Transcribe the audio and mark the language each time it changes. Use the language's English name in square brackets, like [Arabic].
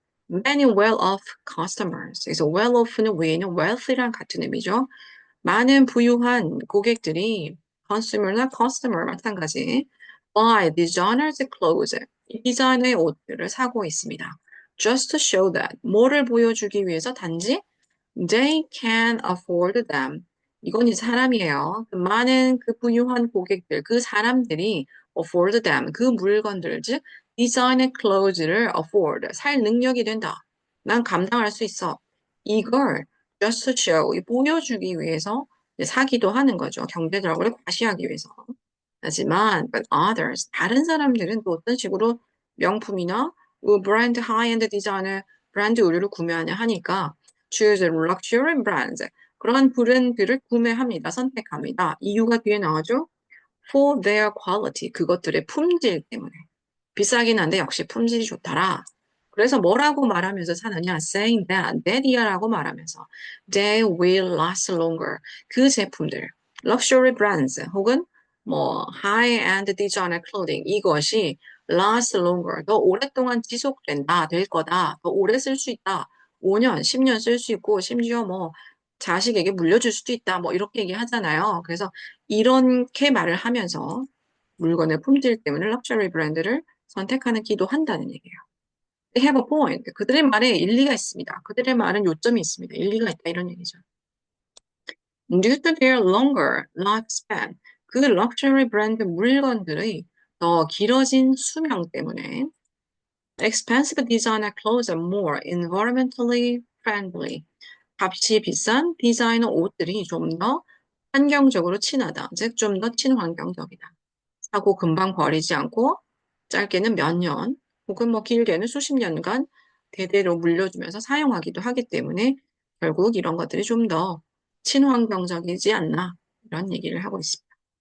[English] Many well-off customers. [Korean] 그래서 well-off는 위에는 wealthy랑 같은 의미죠. 많은 부유한 고객들이 consumer나 customer 마찬가지 [English] buy designers clothes. [Korean] 이 디자인의 옷들을 사고 있습니다. [English] Just to show that. [Korean] 뭐를 보여주기 위해서 단지 [English] they can afford them. [Korean] 이건 이 사람이에요. 많은 그 부유한 고객들, 그 사람들이 [English] afford them. [Korean] 그 물건들, 즉 design clothes를 afford, 살 능력이 된다. 난 감당할 수 있어. 이걸 [English] just to show, [Korean] 보여주기 위해서 사기도 하는 거죠. 경제적으로 과시하기 위해서. 하지만 [English] but others, [Korean] 다른 사람들은 또 어떤 식으로 명품이나 브랜드 하이엔드 디자인의 브랜드 의류를 구매하냐 하니까 [English] choose luxury brands. [Korean] 그러한 브랜드를 구매합니다. 선택합니다. 이유가 뒤에 나오죠. [English] For their quality. [Korean] 그것들의 품질 때문에. 비싸긴 한데 역시 품질이 좋더라. 그래서 뭐라고 말하면서 사느냐? [English] Saying that [Korean] 이야라고 말하면서 [English] they will last longer. [Korean] 그 제품들, luxury brands 혹은 뭐 high-end designer clothing 이것이 [English] last longer. [Korean] 더 오랫동안 지속된다, 될 거다. 더 오래 쓸 수 있다. 5년, 10년 쓸 수 있고 심지어 뭐 자식에게 물려줄 수도 있다. 뭐 이렇게 얘기하잖아요. 그래서 이렇게 말을 하면서 물건의 품질 때문에 럭셔리 브랜드를 선택하는 기도한다는 얘기예요. [English] They have a point. [Korean] 그들의 말에 일리가 있습니다. 그들의 말은 요점이 있습니다. 일리가 있다 이런 얘기죠. [English] Due to their longer lifespan, [Korean] 그 럭셔리 브랜드 물건들의 더 길어진 수명 때문에 [English] expensive designer clothes are more environmentally friendly. [Korean] 값이 비싼 디자이너 옷들이 좀 더 환경적으로 친하다. 즉, 좀 더 친환경적이다. 사고 금방 버리지 않고 짧게는 몇 년 혹은 뭐 길게는 수십 년간 대대로 물려주면서 사용하기도 하기 때문에 결국 이런 것들이 좀 더 친환경적이지 않나 이런 얘기를 하고 있습니다.